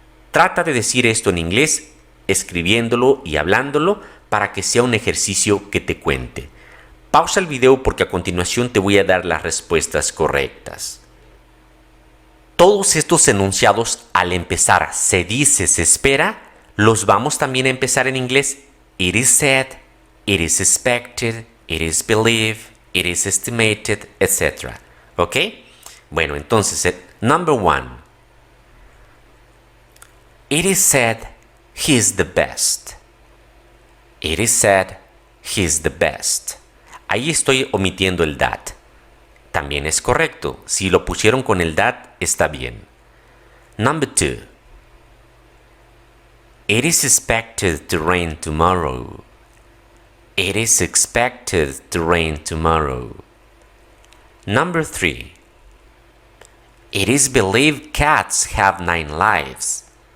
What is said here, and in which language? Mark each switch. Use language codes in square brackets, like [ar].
[es] Trata de decir esto en inglés, escribiéndolo y hablándolo para que sea un ejercicio que te cuente. Pausa el video porque a continuación te voy a dar las respuestas correctas. Todos estos enunciados al empezar se dice, se espera, los vamos también a empezar en inglés. [en] It is said, it is expected, it is believed, it is estimated, etc. [es] ¿Ok? Bueno, entonces, [en] number one. It is said he's the best. It is said he's the best. [es] Ahí estoy omitiendo el that. También es correcto. Si lo pusieron con el that, está bien. [en] Number two. It is expected to rain tomorrow. It is expected to rain tomorrow. Number three. It is believed cats have 9 lives.